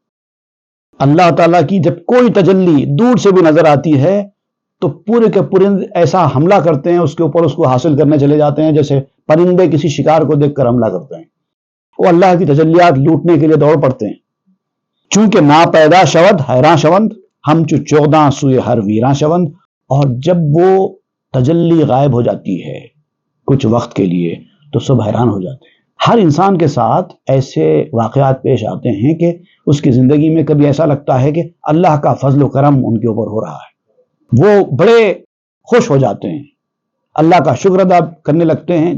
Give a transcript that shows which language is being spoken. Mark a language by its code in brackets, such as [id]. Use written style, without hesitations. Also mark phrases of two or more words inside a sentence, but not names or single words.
[ur] اللہ تعالیٰ کی جب کوئی تجلی دور سے بھی نظر آتی ہے تو پورے کے پرند ایسا حملہ کرتے ہیں اس کے اوپر، اس کو حاصل کرنے چلے جاتے ہیں، جیسے پرندے کسی شکار کو دیکھ کر حملہ کرتے ہیں۔ وہ اللہ کی تجلیات لوٹنے کے لیے دوڑ پڑتے ہیں۔ [fa] چونکہ نا پیدا شود حیراں شوند، ہم چو 14 سوئے ہر ویراں شوند۔ [ur] اور جب وہ تجلی غائب ہو جاتی ہے کچھ وقت کے لیے تو سب حیران ہو جاتے ہیں۔ ہر انسان کے ساتھ ایسے واقعات پیش آتے ہیں کہ اس کی زندگی میں کبھی ایسا لگتا ہے کہ اللہ کا فضل و کرم ان کے اوپر ہو رہا ہے، وہ بڑے خوش ہو جاتے ہیں، اللہ کا شکر ادا کرنے لگتے ہیں۔